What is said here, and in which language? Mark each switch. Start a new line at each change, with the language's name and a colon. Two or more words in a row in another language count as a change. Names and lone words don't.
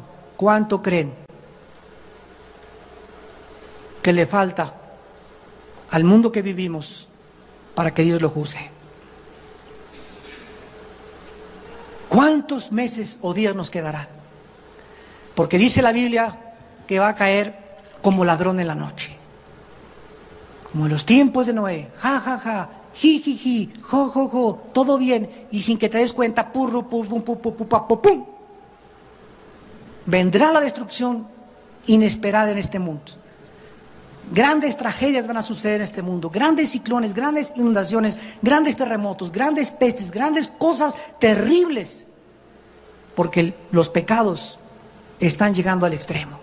Spanish: ¿Cuánto creen que le falta al mundo que vivimos para que Dios lo juzgue? ¿Cuántos meses o días nos quedarán? Porque dice la Biblia que va a caer como ladrón en la noche, como en los tiempos de Noé. Ja, ja, ja, ji, ji, ji, jo, jo, jo, todo bien, y sin que te des cuenta, pum, pum, pum, pum, pum, pum, pum, pum. Vendrá la destrucción inesperada en este mundo. Grandes tragedias van a suceder en este mundo, grandes ciclones, grandes inundaciones, grandes terremotos, grandes pestes, grandes cosas terribles, porque los pecados están llegando al extremo.